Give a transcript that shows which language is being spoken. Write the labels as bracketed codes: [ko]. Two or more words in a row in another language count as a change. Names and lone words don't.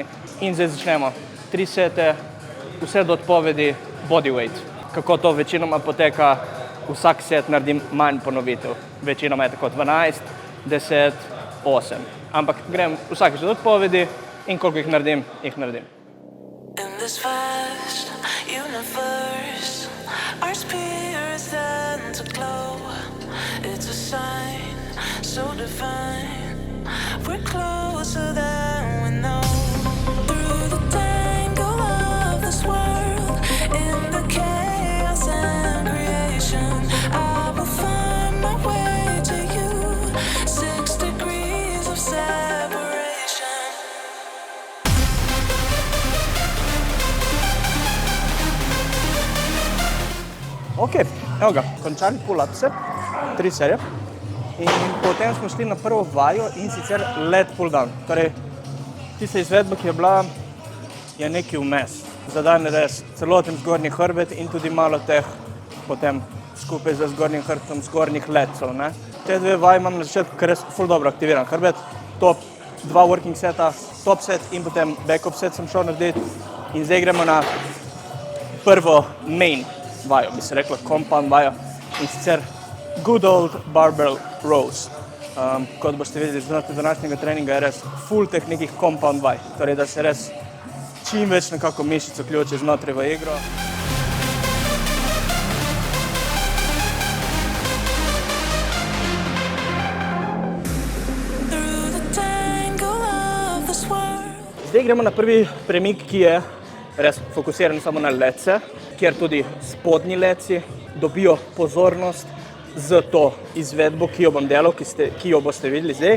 [sl] In zdaj začnemo 3 sete, vse do odpovedi bodyweight. Kako to večinoma poteka, vsak set naredim manj ponovitev. Večinoma je tako 12, 10, 8. Ampak grem vsakič do odpovedi in koliko jih naredim, jih naredim. [en] In this vast universe, our spirits tend to glow. It's a sign so divine. We're closer than we know. Through the tangle of this world, in the chaos and creation, I will find my way to you. 6 degrees of separation. [sl] Ok, evo ga, končali pull-upse, 3 serije. In potem smo šli na prvo vajo in sicer [en] lat pull-down. [sl] Torej, tista izvedba, ki je bila, je nekaj vmes. Za dan res celoten zgornji hrbet in tudi malo teh potem skupaj z zgornjim hrbtom zgornjih lecov. Ne. Te dve vaje imam na začetku, ker res ful dobro aktiviran hrbet. [en] Top 2 working [sl] seta, [en] top set [sl] in potem [en] back-up set [sl] sem šel narediti. In zdaj gremo na prvo main vajo, bi se rekla compound vajo, in sicer [en] good old barbell rows. [sl] Kot boste videli, znotraj današnjega treninga je res full teh nekih compound vaj, torej da se res čim več nekako mišic vključi znotraj v igro. Zdaj gremo na prvi premik, ki je res fokusiran samo na lece, kjer tudi spodnji leci dobijo pozornost z to izvedbo, ki jo bom delal, ki jo boste videli zdaj.